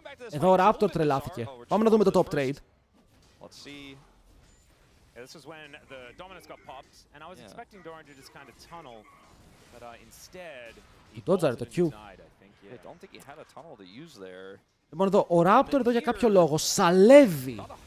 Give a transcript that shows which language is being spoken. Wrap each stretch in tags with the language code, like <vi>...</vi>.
<el>Εδώ ο Raptor τρελάθηκε. Πάμε να δούμε το top trade.</el> <en>This is when the dominance got popped, and I was expecting Doran to just kind of tunnel, but instead he</en> <el>dodged το Q.</el> <en>I don't think he had a tunnel to use there.</en> <el>Λοιπόν εδώ, ο Raptor εδώ για κάποιο λόγο σαλεύει.</el>